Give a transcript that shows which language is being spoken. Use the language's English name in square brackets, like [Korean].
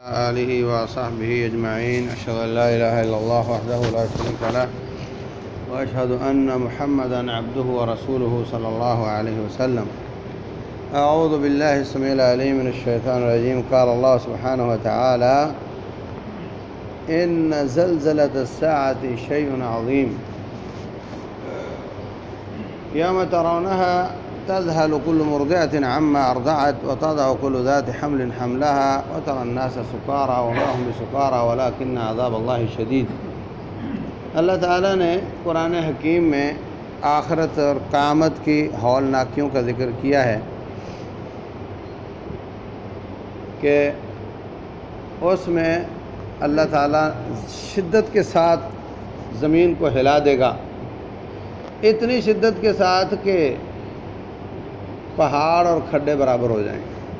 [Arabic] آلہ و صحبہ اجمعین، اشہد ان لا الہ الا اللہ وحدہ لا شریک لہ، واشہد ان محمدا عبدہ و رسولہ صلی اللہ علیہ وسلم. اعوذ باللہ السمیع العلیم من الشیطان الرجیم. قال اللہ سبحانہ وتعالی: ان زلزلۃ الساعۃ شیء عظیم، یوم ترونها تذهل كل مرضعة عما أرضعت وتضع كل ذات حمل حملها وترى الناس سكارى وما هم بسكارى ولكن عذاب الله شديد. [Urdu] اللہ تعالیٰ نے قرآن حکیم میں آخرت اور قیامت کی ہولناکیوں کا ذکر کیا ہے کہ اس میں اللہ تعالیٰ شدت کے ساتھ زمین کو ہلا دے گا، اتنی شدت کے ساتھ کہ پہاڑ اور کھڈے برابر ہو جائیں گے.